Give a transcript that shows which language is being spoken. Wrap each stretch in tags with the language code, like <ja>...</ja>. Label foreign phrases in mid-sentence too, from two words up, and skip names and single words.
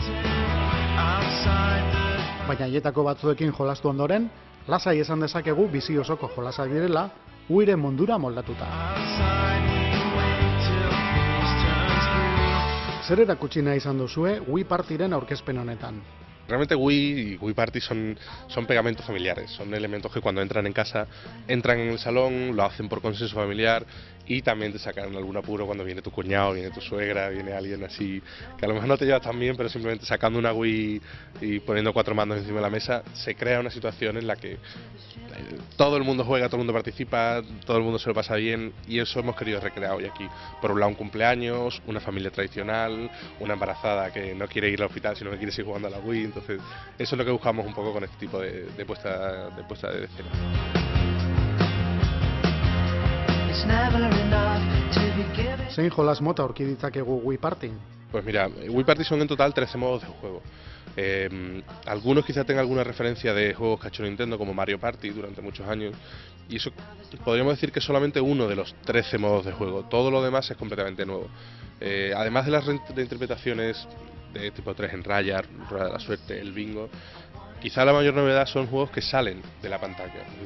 <eu>Baina haietako batzuekin jolastu ondoren, lasai esan dezakegu bizi osoko jolasak direla, Wiiren mondura moldatuta. Zer erakutsi nahi izan duzue Wii Partyren aurkezpen honetan?</eu> <es>Realmente Wii y Wii Party son pegamentos familiares, son elementos que cuando entran en casa, entran en el salón, lo hacen por consenso familiar y también te sacan algún apuro cuando viene tu cuñado, viene tu suegra, viene alguien así que a lo mejor no te llevas tan bien, pero simplemente sacando una Wii y poniendo 4 mandos encima de la mesa, se crea una situación en la que todo el mundo juega, todo el mundo participa, todo el mundo se lo pasa bien y eso hemos querido recrear hoy aquí. Por un lado un cumpleaños, una familia tradicional, una embarazada que no quiere ir al hospital sino que quiere seguir jugando a la Wii, entonces eso es lo que buscamos un poco con este tipo de puesta de escena.</es> <eu>Zein jolas mota aurki ditzakegu Wii Party?</eu> <es>Pues mira, Wii Party son en total 13 modos de juego. Algunos quizá tengan alguna referencia de juegos que ha hecho Nintendo como Mario Party durante muchos años y eso podríamos decir que es solamente uno de los 13 modos de juego, todo lo demás es completamente nuevo. Además de las reinterpretaciones de tipo 3 en raya, Rueda de la Suerte, el bingo, quizá la mayor novedad son juegos que salen de la pantalla, es</es>